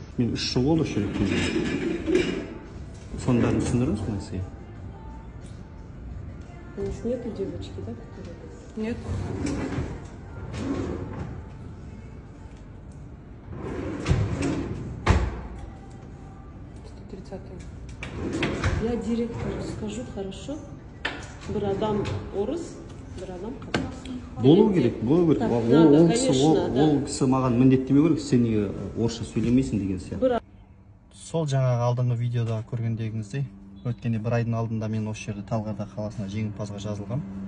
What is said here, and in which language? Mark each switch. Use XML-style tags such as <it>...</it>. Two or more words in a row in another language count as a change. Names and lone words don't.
<kk>Мен 3 жыл болды осы жерде келгеніме. Соның бәрін түсіндіріңіз мына сізге?</kk> <ru>Нету девочки, да, которые? Нет. 130-й. Я директору скажу, хорошо?</ru> <kk>Bir adam орыс, bir adam қазақ. Болу керек, болу керек.</kk> <ru>Так,</ru> <kk>Ол</kk> <ru>надо,</ru> <kk>кісі</kk> <ru>конечно, да.</ru> <kk>ол кісі маған міндеттеме керек, сен неге орысша сөйлемейсің деген сияқты. Сол жаңағы алдыңғы видеода көргендегіңіздей, өткенде бір айдың алдында мен осы жерде Талғарда қаласына жеңімпазға жазылғам.</kk>